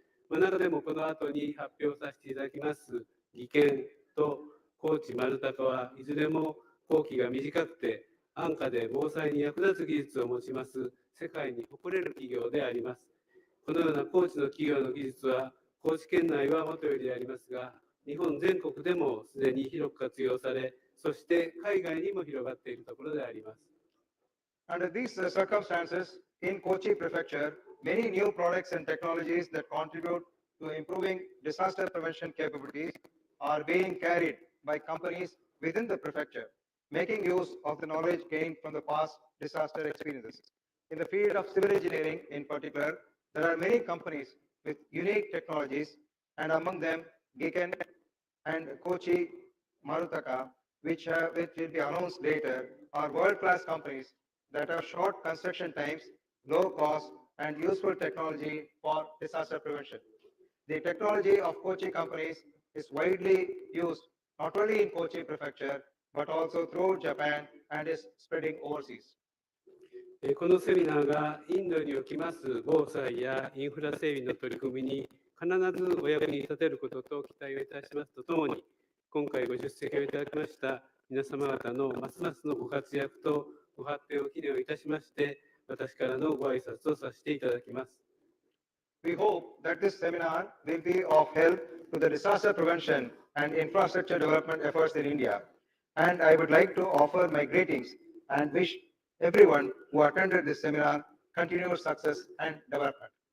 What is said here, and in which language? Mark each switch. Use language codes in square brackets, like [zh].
[ja] 中でもこの後に発表させていただきます技研と高知丸高はいずれも工期が短くて安価で防災に役立つ技術を持ちます世界に誇れる企業であります。このような高知の企業の技術は高知県内はもとよりでありますが、日本全国でもすでに広く活用され、そして海外にも広がっているところであります。 [en] Under these circumstances, in Kochi Prefecture, many new products and technologies that contribute to improving disaster prevention capabilities are being carried by companies within the prefecture, making use of the knowledge gained from the past disaster experiences. In the field of civil engineering in particular, there are many companies with unique technologies, and among them Giken and Kochi Marutaka, which will be announced later, are world-class companies that have short construction times, low cost, and useful technology for disaster prevention. The technology of Kochi companies is widely used not only in Kochi Prefecture, but also throughout Japan and is spreading overseas. [ja] このセミナーがインドにおきます防災やインフラ整備の取り組みに必ずお役に立てることと期待をいたしますとともに、今回ご出席をいただきました皆様方のますますのご活躍とご発展を祈念をいたしまして、私からのご挨拶をさせていただきます。 [en] We hope that this seminar will be of help to the disaster prevention and infrastructure development efforts in India. And I would like to offer my greetings and wish everyone who attended this seminar continued success and development.